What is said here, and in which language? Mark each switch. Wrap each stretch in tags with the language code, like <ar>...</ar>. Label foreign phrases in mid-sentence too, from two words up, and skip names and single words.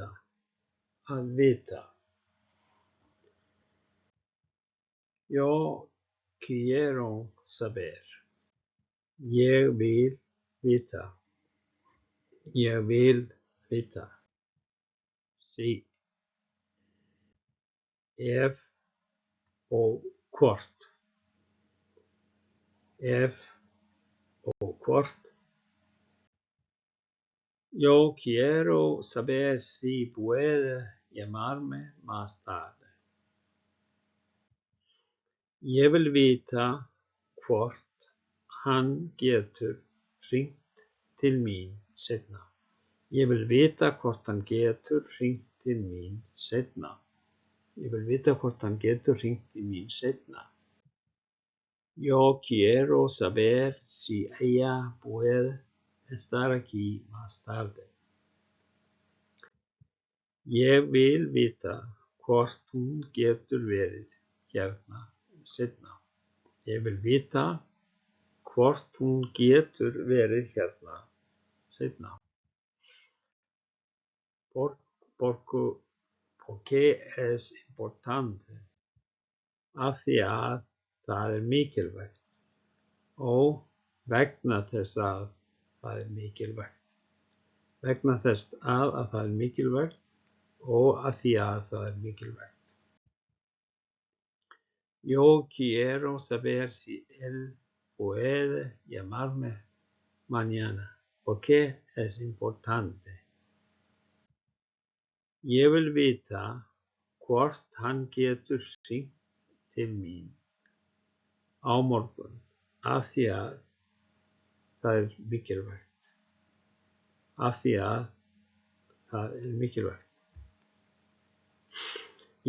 <is>Að vita.</is> <es>Yo quiero saber.</es> <is>Ég vil vita. Ég vil vita. Sí. Ef og hvort. Ef og hvort.</is> <es>Yo quiero saber si puede llamarme más tarde.</es> <is>Ég vil vita hvort hann getur hringt til mín seinna. Ég vil vita hvort hann getur hringt til mín seinna. Ég vil vita hvort hann getur hringt til mín seinna.</is> <es>Yo quiero saber si ella puede estar aquí más tarde.</es> <is>Ég vil vita hvort hún getur verið hérna seinna. Ég vil vita hvort hún getur verið hérna seinna.</is> <es>Porque es importante.</es> <is>Af því að það er mikilvægt. Og vegna þess að það er mikilvægt. Vegna þess að það er mikilvægt og af því að það er mikilvægt.</is> <es>Yo quiero saber si él puede llamarme mañana. Porque es importante.</es> <is>Ég vil vita hvort hann getur hringt til mín á morgun af því að það er mikilvægt. Af því að það er mikilvægt.</is>